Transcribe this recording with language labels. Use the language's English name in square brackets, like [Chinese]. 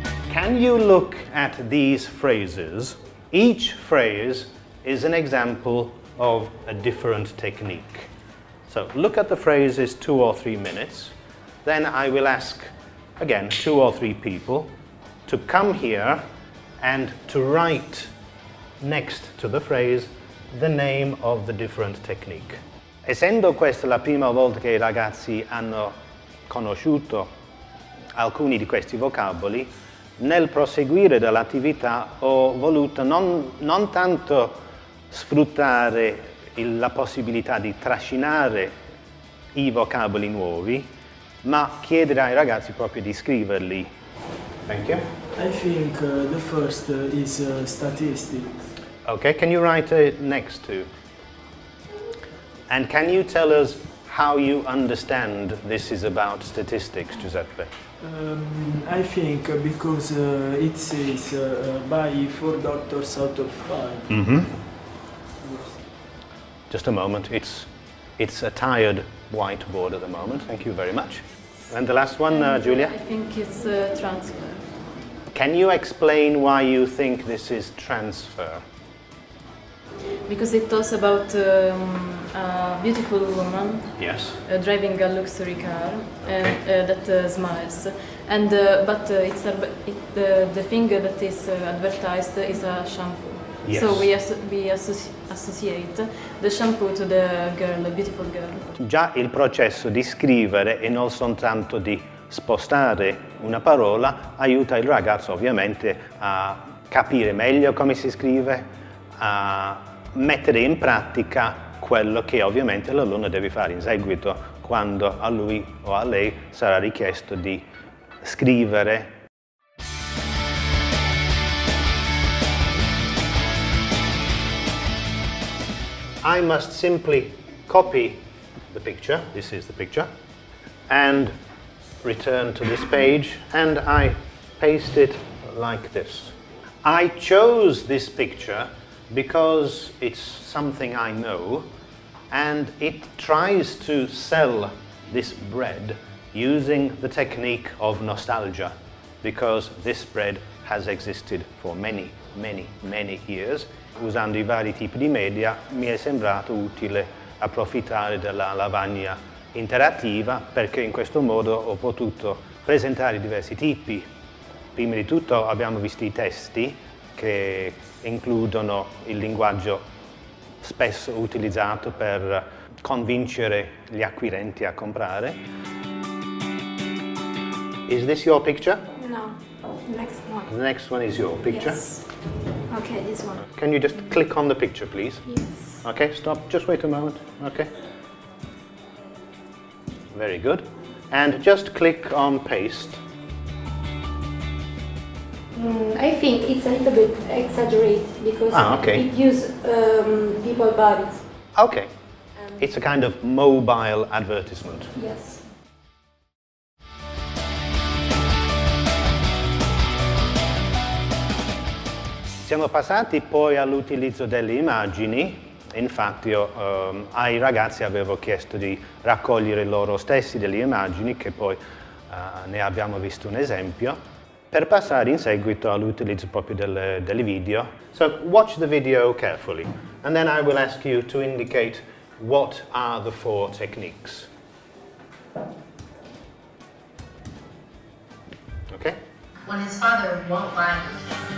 [English] Can you look at these phrases? Each phrase is an example of a different technique. So look at the phrases 2 or 3 minutes. Then I will ask, again, 2 or 3 people to come here and to write next to the phrase the name of the different technique. [Italian] Essendo questa la prima volta che i ragazzi hanno conosciuto alcuni di questi vocaboli, nel proseguire dell'attività ho voluto non tanto sfruttare la possibilità di trascinare i vocaboli nuovi, ma chiedere ai ragazzi proprio di scriverli. [English] Thank you. I think the first is statistics. Okay, can you write it next to? And can you tell us how you understand this is about statistics, Giuseppe? I think because it says by 4 doctors out of 5. Mm-hmm. Just a moment, it's a tired whiteboard at the moment. Thank you very much. And the last one, Giulia? I think it's transfer. Can you explain why you think this is transfer? Because it talks about a beautiful woman Yes. driving a luxury car that smiles, and but the thing that is advertised is a shampoo. Yes. So we associate the shampoo to the girl, a beautiful girl. [Italian] Già il processo di scrivere e non soltanto di spostare una parola aiuta il ragazzo ovviamente a capire meglio come si scrive, a mettere in pratica quello che ovviamente l'alunno deve fare in seguito quando a lui o a lei sarà richiesto di scrivere. [English] I must simply copy the picture, this is the picture, and return to this page, and I paste it like this. I chose this picture because it's something I know, and it tries to sell this bread using the technique of nostalgia, because this bread has existed for many years. [Italian] Usando I vari tipi di media mi è sembrato utile approfittare della lavagna interattiva, perché in questo modo ho potuto presentare diversi tipi. Prima di tutto abbiamo visto i testi che includono il linguaggio spesso utilizzato per convincere gli acquirenti a comprare. [English] Is this your picture? No, next one. The next one is your picture? Yes. Okay, this one. Can you just click on the picture, please? Yes. Okay, stop, just wait a moment. Okay. Very good. And just click on paste. I think it's a little bit exaggerated because it uses people bodies. Okay. It's a kind of mobile advertisement. Yes. [Italian] Siamo passati poi all'utilizzo delle immagini. Infatti ai ragazzi avevo chiesto di raccogliere loro stessi delle immagini, che poi ne abbiamo visto un esempio, per passare in seguito all'utilizzo proprio delle video. [English] So watch the video carefully, and then I will ask you to indicate what are the 4 techniques. Okay? When his father won't buy him.